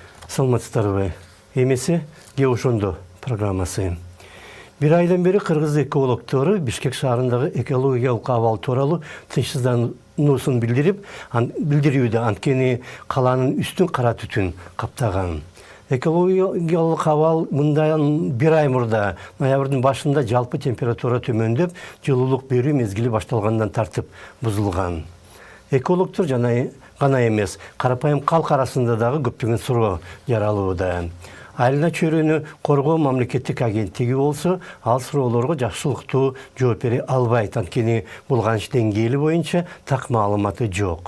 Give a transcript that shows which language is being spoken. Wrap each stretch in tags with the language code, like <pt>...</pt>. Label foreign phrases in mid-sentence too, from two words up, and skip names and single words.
<ky>Саламатсыздарбы. Эмеси Геошондо программасы. Бир айдан бери Кыргыз экологдору Бишкек шаарындагы экологиялык абал тууралуу тынчсыздануусун билдирүүдө, анткени каланын үстүн кара түтүн каптаган. Экологиялык абал мындан бир ай мурда ноябрдын башында жалпы температура төмөндөп, жылуулук берүү мезгили башталгандан тартып бузулган. Экологдор гана эмес, карапайым калк арасында дагы көптөгөн суроо жаралууда. Айылына чөйрөнү коргоо мамлекеттик агенттиги болсо, ал суроолорго жакшылыктуу жооп бере албайт, анткени булганыч деңгээли боюнча так маалыматы жок.</ky>